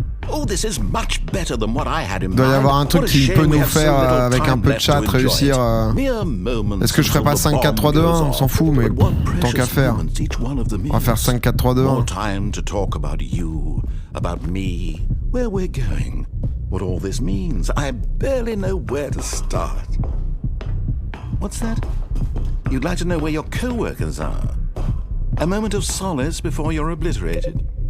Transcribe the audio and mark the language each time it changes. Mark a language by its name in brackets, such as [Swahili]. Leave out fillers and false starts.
[English] Oh, this is much better than what I had in mind. [French] Il doit y avoir un truc qui peut nous faire, avec un peu de chat, réussir... Est-ce que je ferais pas 5, 4, 3, 2, 1? On s'en fout, mais tant qu'à faire. On va faire 5, 4, 3, 2, 1. [English] More time to talk about you, about me, where we're going, what all this means. I barely know where to start. What's that? You'd like to know where your co-workers are? A moment of solace before you're obliterated?